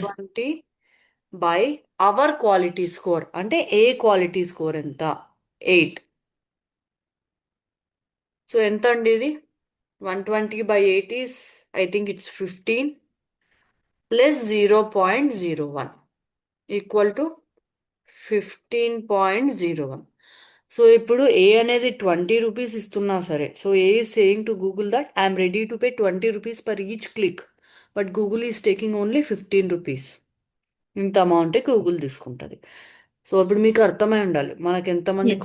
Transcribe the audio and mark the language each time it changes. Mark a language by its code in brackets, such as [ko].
[te] 120 [en] by our quality score, [te] అంటే ఏ quality score ఎంత? 8. So ఎంత అండి ఇది? [en] 120/8 is, I think it's 15 plus 0.01 equal to 15.01. [te] So ఇప్పుడు ఏ అనేది 20 రూపీస్ ఇస్తున్నా సరే, [en] So A is saying to Google that I'm ready to pay 20 rupees per each click, but Google is taking only 15 rupees. [te] ఇంత అమౌంటే Google తీసుకుంటుంది. So ఇప్పుడు మీకు అర్థమై ఉండాలి మనకు ఎంతమంది [en] yes,